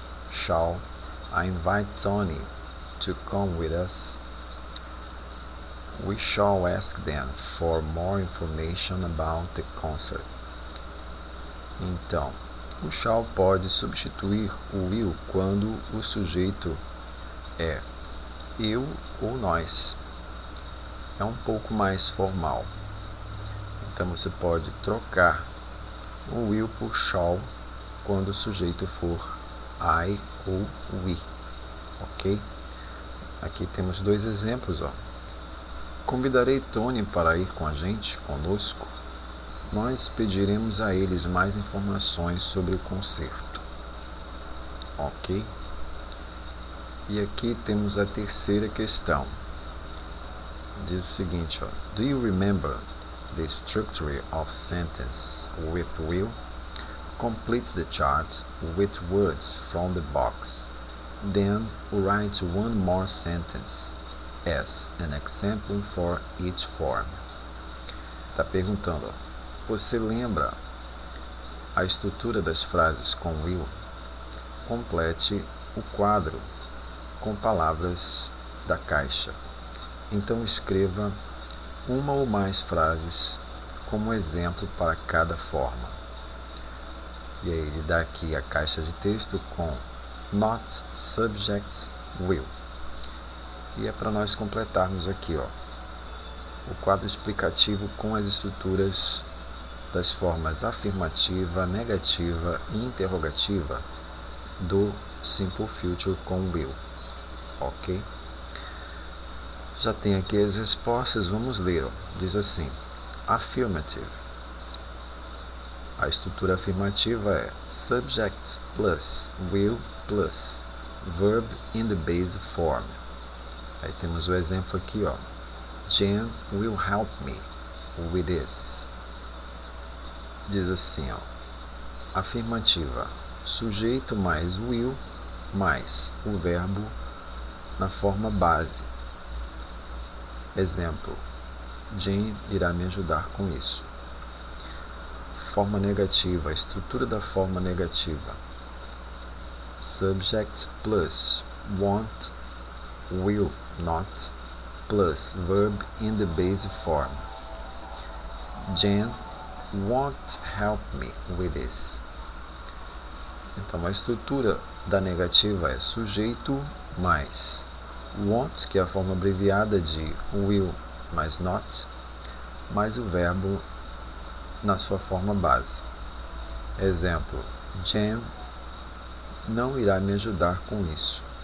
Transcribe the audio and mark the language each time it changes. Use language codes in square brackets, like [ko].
[en] Shall I invite Tony to come with us? We shall ask them for more information about the concert. [pt] Então, o shall pode substituir o will quando o sujeito é eu ou nós. É um pouco mais formal. Então você pode trocar o will por shall quando o sujeito for I ou we, ok? Aqui temos dois exemplos, Convidarei Tony para ir com a gente, conosco. Nós pediremos a eles mais informações sobre o concerto. Ok? E aqui temos a terceira questão. Diz o seguinte, ó. [en] Do you remember the structure of sentence with will? Complete the chart with words from the box. Then write one more sentence as an example for each form. [pt] Está perguntando, ó, você lembra a estrutura das frases com will? Complete o quadro com palavras da caixa. Então escreva uma ou mais frases como exemplo para cada forma. E aí ele dá aqui a caixa de texto com not subject will. E é para nós completarmos aqui, ó, o quadro explicativo com as estruturas das formas afirmativa, negativa e interrogativa do Simple Future com will. Ok? Já tem aqui as respostas, vamos ler. Ó. Diz assim, [en] affirmative. [pt] A estrutura afirmativa é [en] subject plus will plus verb in the base form. [pt] Aí temos o exemplo aqui, ó. [en] Jen will help me with this. [pt] Diz assim, ó. Afirmativa. Sujeito mais will mais o verbo na forma base. Exemplo. Jen irá me ajudar com isso. Forma negativa. A estrutura da forma negativa. [en] Subject plus want, will not, plus verb in the base form. Jen won't help me with this. [pt] Então, a estrutura da negativa é sujeito mais won't, que é a forma abreviada de will mais not, mais o verbo na sua forma base. Exemplo, Jen não irá me ajudar com isso.